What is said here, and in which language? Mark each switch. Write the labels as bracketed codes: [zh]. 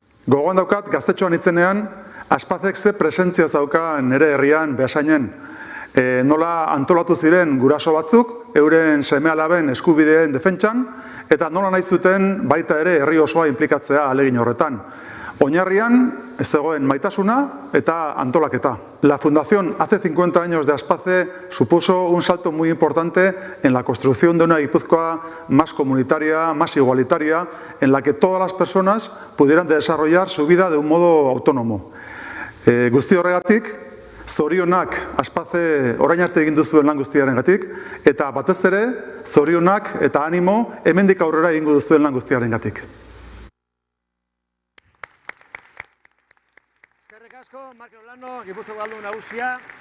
[eu] Gogoan daukat, gaztetxoan itzenean, Aspazek ze presentzia zauka nire herrian Beasainen. Nola antolatu ziren guraso batzuk, euren seme-alaben eskubideen defentsan, eta nola nahi zuten baita ere herri osoa inplikatzea ahalegin horretan. Oinarrian ez zegoen maitasuna eta antolaketa. [es] La fundación hace 50 años de Aspace supuso un salto muy importante en la construcción de una Guipúzcoa más comunitaria, más igualitaria, en la que todas las personas pudieran desarrollar su vida de un modo autónomo. [eu] Guzti horregatik, zorionak Aspace orain arte egin duzuen lan guztiarengatik, eta batez ere, zorionak eta animo hemendik aurrera egingo duzuen lan guztiarengatik. Eskerrik asko, Markel Olano, Gipuzkoako aldu nagusia.